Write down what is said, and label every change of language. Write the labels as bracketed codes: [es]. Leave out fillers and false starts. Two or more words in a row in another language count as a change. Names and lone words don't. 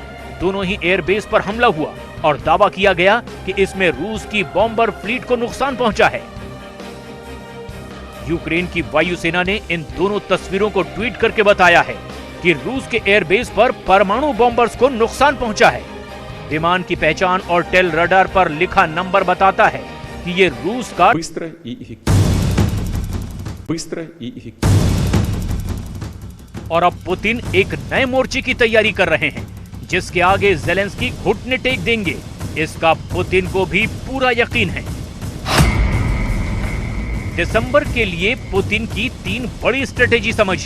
[hi] दोनों ही एयरबेस पर हमला हुआ और दावा किया गया कि इसमें रूस की [en] bomber fleet [hi] को नुकसान पहुंचा है। यूक्रेन की वायुसेना ने इन दोनों तस्वीरों को ट्वीट करके बताया है कि रूस के एयरबेस पर परमाणु बॉम्बर्स को नुकसान पहुंचा है। विमान की पहचान और [en] tail radar [hi] पर लिखा नंबर बताता है कि ये रूस का [ru] Быстро и эффективно. [hi] और अब पुतिन एक नए मोर्चे की तैयारी कर रहे हैं जिसके आगे जेलेंस्की घुटने टेक देंगे, इसका पुतिन को भी पूरा यकीन है। दिसंबर के लिए पुतिन की 3 बड़ी स्ट्रेटेजी समझिए।